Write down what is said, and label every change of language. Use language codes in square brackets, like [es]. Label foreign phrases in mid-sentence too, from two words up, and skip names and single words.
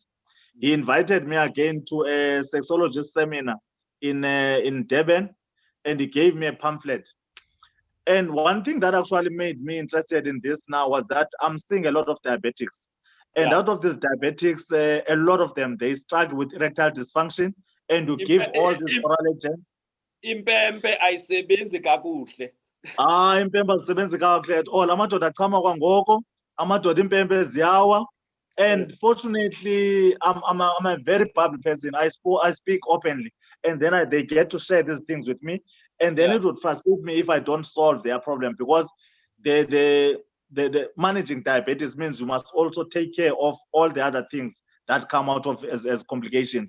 [en] He invited me again to a sexologist seminar in Durban, and he gave me a pamphlet. And one thing that actually made me interested in this now was that I'm seeing a lot of diabetics. And out of these diabetics, a lot of them, they struggle with erectile dysfunction, and you give all these oral agents. [xh] Impempe ayisebenzi kakuhle. Impempe azisebenzi kakuhle [en] at all. [xh] Amadoda achama kwangoko, amadoda impempe ziyawa. [en] And fortunately, I'm a very public person. I speak openly, and then they get to share these things with me. And then it would frustrate me if I don't solve their problem, because the managing diabetes means you must also take care of all the other things that come out of as complications.